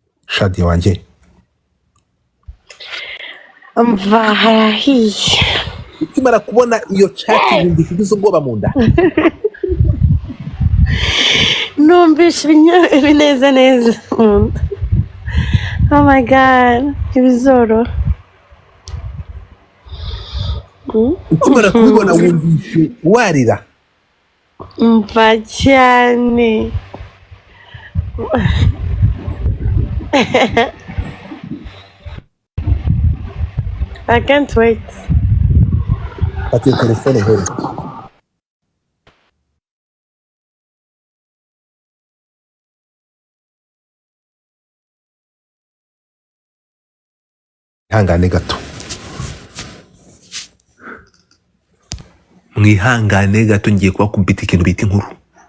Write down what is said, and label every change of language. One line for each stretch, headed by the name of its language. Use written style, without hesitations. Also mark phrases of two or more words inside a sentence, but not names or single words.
Kinyarwanda: Shadia wanjye umva harahiye ukimara kubona iyo chat wumva ugize ubwoba mu nda numvishe ibineza neza mu nda.
English: Oh my god
Kinyarwanda: ibizoro ukimara kubibona wumvishe warira umva cyane
English: I can't wait.
Kinyarwanda: ati telefone hore ihangane gato mwihangane gato ngiye kubakubita ikintu bita inkuru